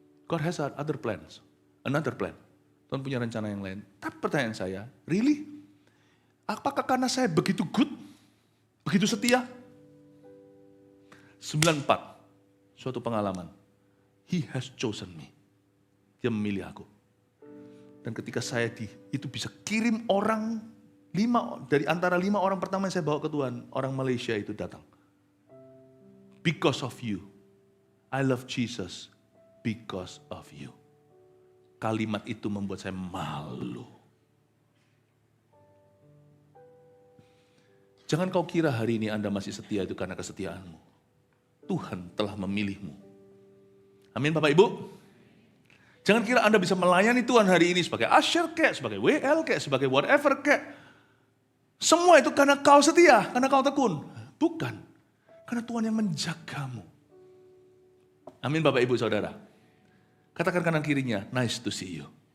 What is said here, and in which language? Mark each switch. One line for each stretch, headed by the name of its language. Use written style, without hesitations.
English: God has other plans, another plan.
Indonesian: Tuhan punya rencana yang lain. Tapi pertanyaan saya,
English: really?
Indonesian: Apakah karena saya begitu
English: good,
Indonesian: begitu setia? 94, suatu pengalaman.
English: He has chosen me.
Indonesian: Dia memilih aku. Dan ketika saya itu bisa kirim orang, dari antara 5 orang pertama yang saya bawa ke Tuhan, orang Malaysia itu datang.
English: Because of you. I love Jesus because of you.
Indonesian: Kalimat itu membuat saya malu. Jangan kau kira hari ini Anda masih setia itu karena kesetiaanmu. Tuhan telah memilihmu. Amin Bapak Ibu. Jangan kira Anda bisa melayani Tuhan hari ini sebagai usher kek, sebagai WL kek, sebagai whatever kek. Semua itu karena kau setia, karena kau tekun. Bukan. Karena Tuhan yang menjagamu. Amin Bapak Ibu Saudara. Katakan kanan kirinya,
English: nice to see you.